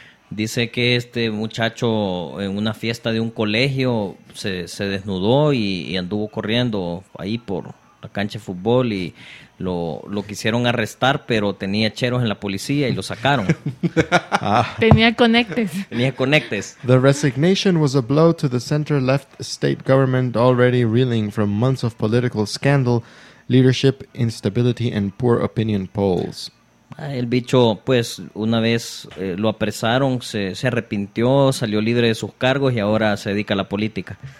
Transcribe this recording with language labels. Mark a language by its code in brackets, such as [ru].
[es] Dice que este muchacho en una fiesta de un colegio se desnudó y anduvo corriendo ahí por la cancha de fútbol y lo quisieron arrestar, pero tenía cheros en la policía y lo sacaron. Tenía conectes. [en] The resignation was a blow to the center-left state government already reeling from months of political scandal, leadership, instability, and poor opinion polls. [es] El bicho, pues, una vez lo apresaron, se arrepintió, salió libre de sus cargos y ahora se dedica a la política.